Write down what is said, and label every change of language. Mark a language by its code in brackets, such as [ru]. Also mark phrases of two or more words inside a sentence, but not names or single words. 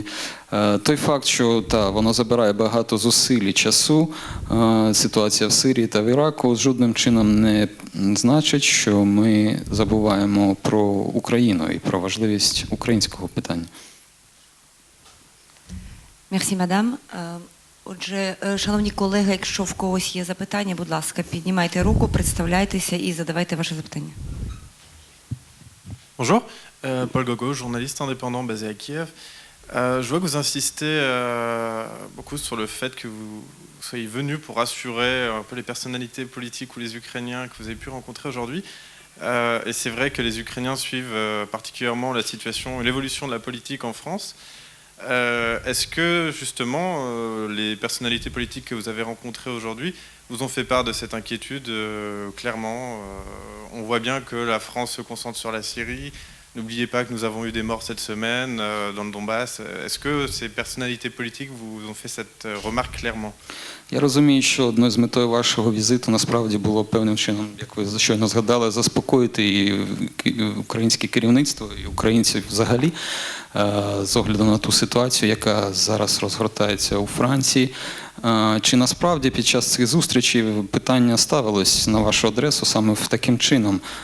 [uk] Той факт, що воно забирає багато зусиль і часу, ситуація в Сирії та в Іраку, жодним чином не значить, що ми забуваємо про Україну і про важливість українського питання. [fr] Merci, madame. [uk] Отже, шановні колеги, якщо в когось є запитання, будь ласка, піднімайте руку, представляйтеся і задавайте ваше запитання. [fr] Bonjour, Paul Gogo, journaliste indépendant basé à Kiev. Je vois que vous insistez beaucoup sur le fait que vous soyez venu pour rassurer un peu les personnalités politiques ou les Ukrainiens que vous avez pu rencontrer aujourd'hui. Et c'est vrai que les Ukrainiens suivent particulièrement la situation et l'évolution de la politique en France. Est-ce que justement les personnalités politiques que vous avez rencontrées aujourd'hui vous ont fait part de cette inquiétude clairement on voit bien que la France se concentre sur la Syrie. N'oubliez pas que nous avons eu des morts cette semaine dans le Donbass. Est-ce que ces personnalités politiques vous ont fait cette remarque clairement? [uk] Я розумію, що одною з метою вашого візиту насправді було певним чином, як ви щойно згадали, заспокоїти і українське керівництво, і українців взагалі, з огляду на ту ситуацію, яка зараз розгортається у Франції. Чи насправді під час цих зустрічей питання ставилось на вашу адресу саме таким чином?